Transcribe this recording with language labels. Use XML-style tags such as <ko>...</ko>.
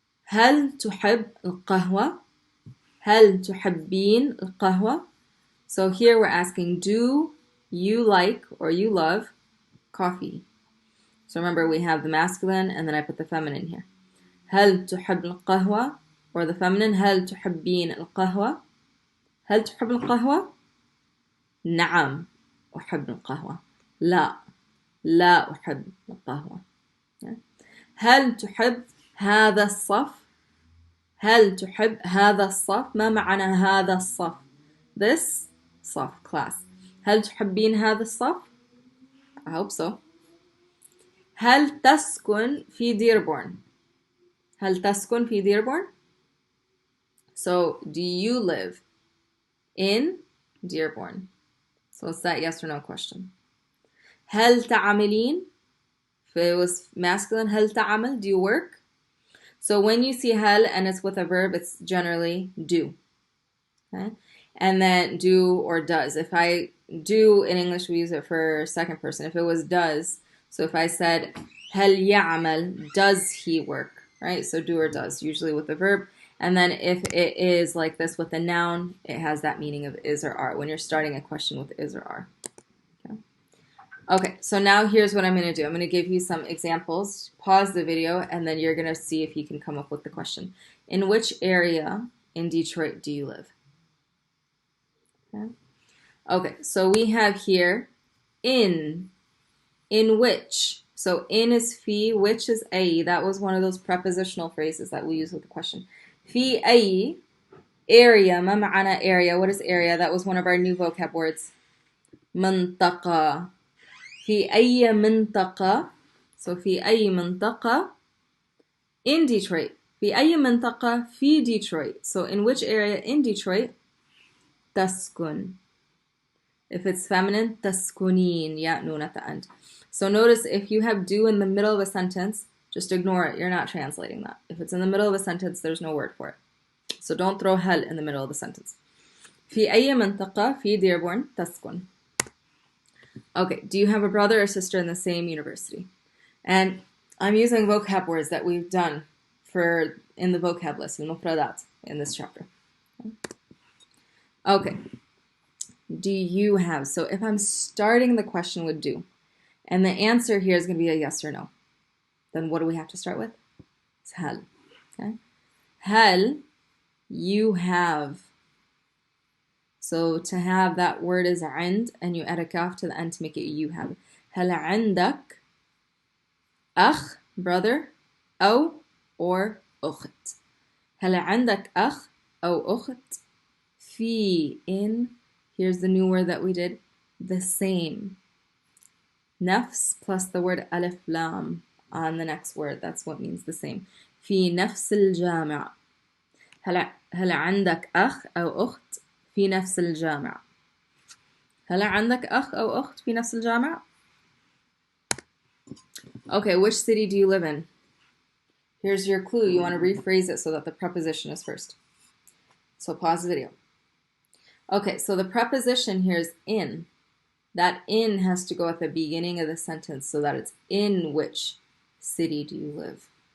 <ar>هل تحب القهوة? هل تحبين القهوة?</ar> <en>So here we're asking, do you like or you love coffee? So So remember, we have the masculine, and then I put the feminine here.</en> <ar>هل تحب القهوة? Or the feminine, هل تحبين القهوة? هل تحب القهوة؟ نعم أحب القهوة. لا لا أحب القهوة. هل تحب هذا الصف؟ هل تحب هذا الصف؟ ما معنى هذا الصف؟</ar> <en>This</en> <ar>صف, class. هل تحبين هذا الصف?</ar> <en>I hope so.</en> <ar>هل تسكن في ديربورن؟ هل تسكن في ديربورن?</ar> <en>So, do you live in Dearborn? So it's that yes or no question.</en> <ar>هل تعملين?</ar> <en>If it was masculine,</en> <ar>هل تعمل?</ar> <en>Do you work? So when you see هل and it's with a verb, it's generally do. Okay? And then do or does. If I do in English, we use it for second person. If it was does, so if I said</en> <ar>هل يعمل,</ar> <en>does he work? Right? So do or does, usually with the verb. And then if it is like this with a noun, it has that meaning of is or are when you're starting a question with is or are. Okay, so now here's what I'm going to do. I'm going to give you some examples. Pause the video, and then you're going to see if you can come up with the question. In which area in Detroit do you live? Okay, so we have here in which. So in is fi, which is a. That was one of those prepositional phrases that we use with the question.</en> <ar>في أي area, ما معنى area?</ar> <en>What is area? That was one of our new vocab words.</en> <ar>منطقة. في أي منطقة. So في أي منطقة in Detroit. في أي منطقة في Detroit.</ar> <en>So in which area in Detroit?</en> <ar>تسكن.</ar> <en>If it's feminine, تسكنين. يا نون at the end. So notice if you have do in the middle of a sentence, just ignore it. You're not translating that. If it's in the middle of a sentence, there's no word for it. So don't throw هل in the middle of the sentence.</en> <ar>في أي منطقة في ديربورن تسكن.</ar> <en>Okay, do you have a brother or sister in the same university? And I'm using vocab words that we've done for in the vocab list, المفردات, in this chapter. Okay, do you have? So if I'm starting the question with do, and the answer here is going to be a yes or no, then what do we have to start with? It's هل. Okay, هل you have. So to have, that word is عند, and you add a kaf to the end to make it you have.</en> <ar>هل عندك أخ, brother, أو or أخت. هل عندك أخ أو أخت في</ar> <en>in, here's the new word that we did, the same. نفس plus the word ألف لام on the next word, that's what means the same.</en> <ar>في نفس الجامعة. هل عندك أخ أو أخت في نفس الجامعة. هل عندك أخ أو أخت في نفس الجامعة?</ar> <en>Okay, which city do you live in? Here's your clue. You want to rephrase it so that the preposition is first. So pause the video. Okay, so the preposition here is in. That in has to go at the beginning of the sentence so that it's in which city do you live.</en>